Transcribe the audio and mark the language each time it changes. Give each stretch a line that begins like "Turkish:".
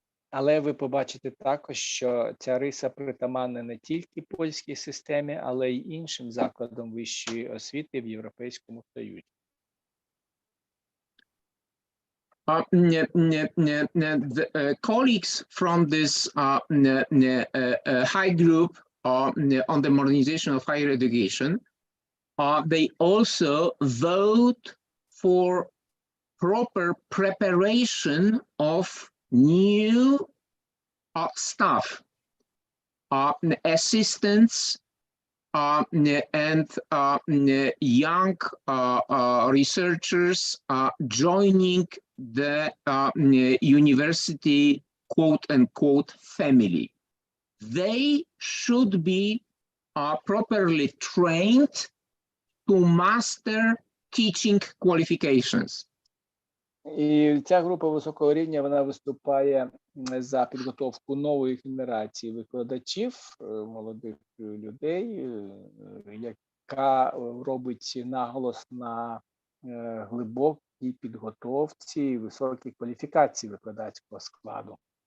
Ukrainian: Але ви побачите також, що ця риса притаманна не тільки польській системі, але й іншим закладам вищої освіти в Європейському Союзі.
English: The colleagues from this high group on the modernization of higher education they also vote for proper preparation of new staff, assistants, and young researchers joining the university quote-unquote family. They should be properly trained to master teaching qualifications.
Ukrainian: І ця група високого рівня, вона виступає за підготовку нової генерації викладачів, молодих людей, яка робить наголос на глибокій підготовці і високій кваліфікації викладацького складу.